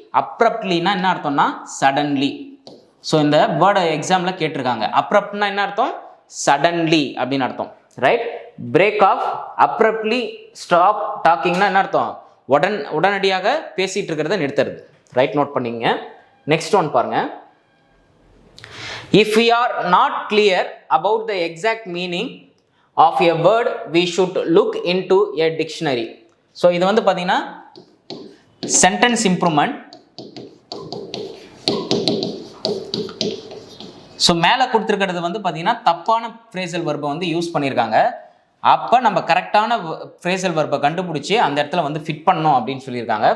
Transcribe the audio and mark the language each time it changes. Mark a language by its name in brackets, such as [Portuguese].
[Tamil] அப்ரப்ட்லினா என்ன அர்த்தம்னா suddenly. So இந்த வேர்டை எக்ஸாமில் கேட்டிருக்காங்க. அப்ரப்ட்னா என்ன அர்த்தம், சடன்லி அப்படின்னு அர்த்தம். Right, break of. Abruptly stop டாக்கிங்னா என்ன அர்த்தம், உடனடியாக பேசிட்டு இருக்கிறத நிறுத்துறது. ரைட், நோட் பண்ணிங்க. நெக்ஸ்ட் ஒன் பாருங்க. [English] If we are not clear about the exact meaning of a word, we should look into a dictionary. [Tamil] So இது வந்து பார்த்தீங்கன்னா சென்டென்ஸ் இம்ப்ரூவ்மெண்ட். ஸோ மேலே கொடுத்துருக்கிறது வந்து பார்த்தீங்கன்னா தப்பான ஃப்ரேசல் வெர்பை வந்து யூஸ் பண்ணியிருக்காங்க. அப்போ நம்ம கரெக்டான ஃப்ரேசல் வெர்பை கண்டுபிடிச்சி அந்த இடத்துல வந்து ஃபிட் பண்ணோம் அப்படின்னு சொல்லியிருக்காங்க.